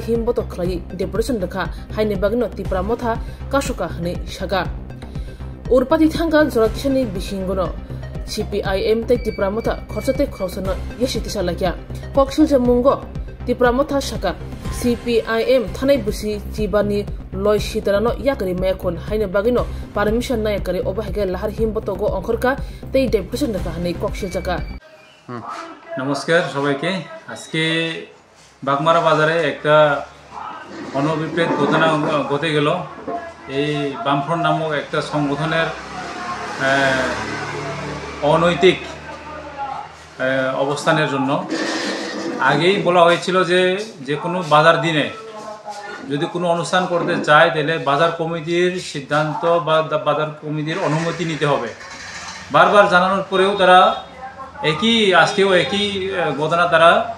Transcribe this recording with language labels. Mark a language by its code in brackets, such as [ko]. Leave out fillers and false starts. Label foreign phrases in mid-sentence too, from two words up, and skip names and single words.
[trp] himboto khlai deputation dakha haine bagno tipra motha kashuka hne shaga urpati thanga jorakishani bishingono CPIM tei tipra motha khorchate khrosono yeshiti salakia kokshilja mungo tipra motha shaka CPIM thanai busi jibani loi shitarano yakari mekon haine bagino permission na yakari obahage lahar himboto go onkhorka tei deputation dakha hanei kokshil jaka [bn] নমস্কার সবাইকে আজকে বাগমারা বাজারে একটা অনভিপ্রেত ঘটনা ঘটে গেল এই বামফ্রন্ট নামক একটা সংগঠনের অনৈতিক অবস্থানের জন্য আগেই বলা হয়েছিল যে কোনো বাজার দিনে যদি কোনো অনুষ্ঠান করতে চায় তাহলে বাজার কমিটির সিদ্ধান্ত বা বাজার কমিটির অনুমতি নিতে হবে বারবার জানানোর পরেও তারা আজকেও একই ঘটনা তারা